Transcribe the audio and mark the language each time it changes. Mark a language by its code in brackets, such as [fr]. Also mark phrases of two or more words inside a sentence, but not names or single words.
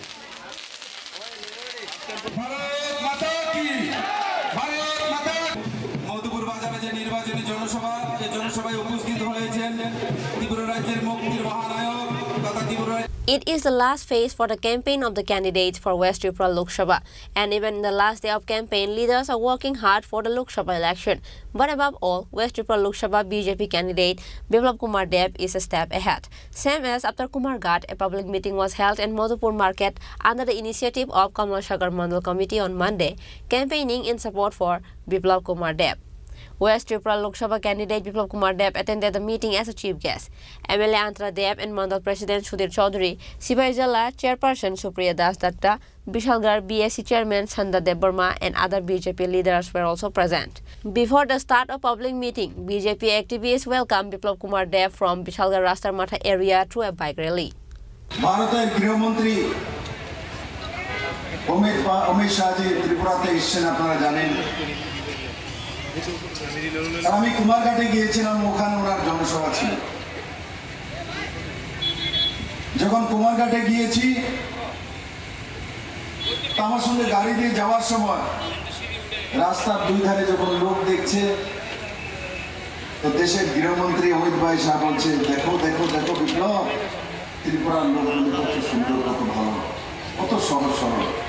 [en] It is the last phase for the campaign of the candidates for West Tripura Lok Sabha, and even in the last day of campaign, leaders are working hard for the Lok Sabha election. But above all, West Tripura Lok Sabha BJP candidate Biplav Kumar Deb is a step ahead. Same as after Kumargat, a public meeting was held in Madhupur Market under the initiative of Kamla Sagar Mandal Committee on Monday, campaigning in support for Biplav Kumar Deb. West Tripura Lok Sabha candidate Biplav Kumar Deb attended the meeting as a chief guest. MLA Antra Deb and Mandal President Sudhir Chaudhary, Sibai Jala Chairperson Supriya Das Datta, Bishalgarh BSC Chairman Sanda Deb Burma and other BJP leaders were also present. Before the start of public meeting, BJP activists welcomed Biplav Kumar Deb from Bishalgarh Rastar Matha area through a bike rally. [bn] ভারতের গৃহমন্ত্রী অমিত শাহ জি ত্রিপুরাতে এসেছেন, আপনারা জানেন। আমি কুমারঘাটে গিয়েছিলাম, ওখানে ওনার জনসভা ছিল। যখন কুমারঘাটে গিয়েছি, আমার সঙ্গে গাড়ি দিয়ে যাওয়ার সময় রাস্তার দুই ধারে যখন লোক দেখছে, তো দেশের গৃহমন্ত্রী অমিত ভাই শাহ বলছে, দেখো দেখো দেখো বিপ্লব, ত্রিপুরার লোকগুলো কত সুন্দর, কত ভালো, কত সহজ সরল।